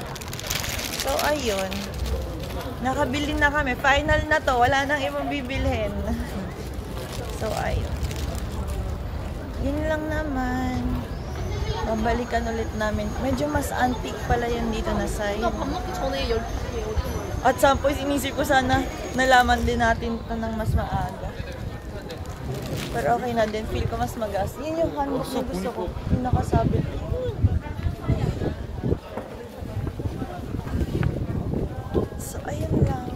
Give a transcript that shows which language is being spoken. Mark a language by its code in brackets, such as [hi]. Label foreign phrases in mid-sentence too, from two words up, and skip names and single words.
[tl] So, ayun. Nakabili na kami. Final na to. Wala nang ibang bibilhin. So, ayun. Yun lang naman. Babalikan ulit namin. Medyo mas antique pala yun dito na side. [ko] 밥 먹기 전에 12시에 오는 [en] At some point, [tl] inisip ko sana nalaman din natin ito ng mas maaga. Pero okay na din. Feel ko mas magas. Yun yung handbook na gusto ko. Yung nakasabit. So, ayun lang.